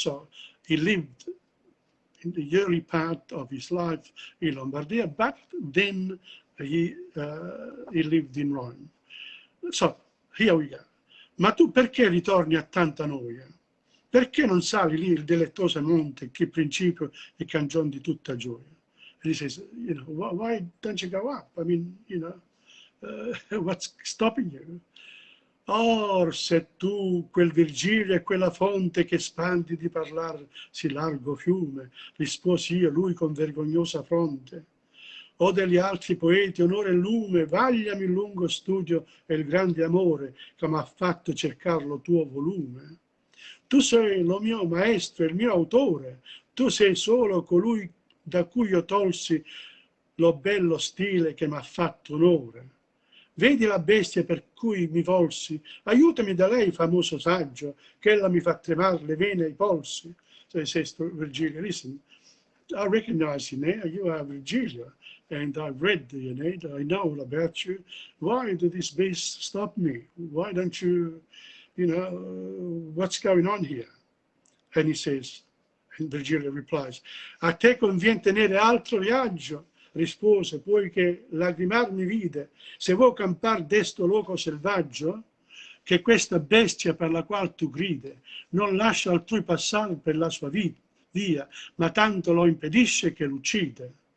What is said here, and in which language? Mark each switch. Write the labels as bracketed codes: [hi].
[en] So he lived in the early part of his life in Lombardia, but then he lived in Rome. So, here we go. [it] Ma tu perché ritorni a tanta noia? Perché non sali lì il delettoso monte che principio e cangion di tutta gioia? [en] And he says, you know, why don't you go up? I mean, you know, what's stopping you? [it] Or se tu quel Virgilio e quella fonte che spandi di parlar sì largo fiume, risposi io lui con vergognosa fronte. O degli altri poeti onore e lume, vagliami il lungo studio e il grande amore che mi ha fatto cercar lo tuo volume. Tu sei lo mio maestro, il mio autore, tu sei solo colui da cui io tolsi lo bello stile che mi ha fatto onore. Vedi la bestia per cui mi volsi, aiutami da lei, famoso saggio, che ella mi fa tremare le vene ai polsi. [en] So he says to Virgilio, listen, I recognize you now, you are Virgilio, and I've read the Aeneid, I know all about you. Why did this beast stop me? Why don't you, you know, what's going on here? And he says, and Virgilio replies, [it] a te convien tenere altro viaggio, rispose, poiché lagrimar mi vide, se vuoi campar desto loco selvaggio, che questa bestia per la qual tu gride, non lascia altrui passare per la sua via, ma tanto lo impedisce che l'uccide.